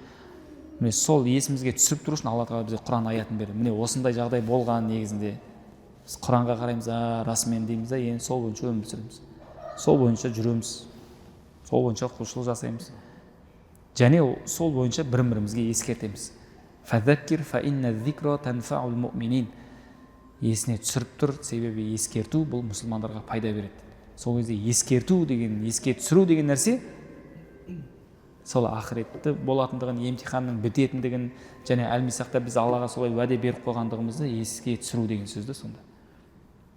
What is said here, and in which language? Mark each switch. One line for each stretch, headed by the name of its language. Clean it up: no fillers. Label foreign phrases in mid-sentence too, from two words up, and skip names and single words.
Kazakh: Міне сол есімізге түсіріп тұру үшін Алла Тағала бізге Құран аятын берді. Міне осындай жағдай болған негізінде біз Құранға қараймыз, расымен дейміз да, енді сол бойынша өмір сүреміз. Сол бойынша жүреміз. Сол бойынша құлшылық жасаймыз. Және сол бойынша бірін-бірімізге ескертеміз.
Arabic: فذكر فإن الذكرى تنفع المؤمنين.
Kazakh: Есіне түсіріп тұр, себебі ескерту бұл мұсылмандарға пайда береді. Сол кезде ескерту деген, еске түсіру деген нәрсе сол ақыретті болатындығын, емтиханның бітетіндігін, және әл-мисақта біз Аллаға солай уәде беріп қойғандығымызды еске түсіру деген сөзді сонда.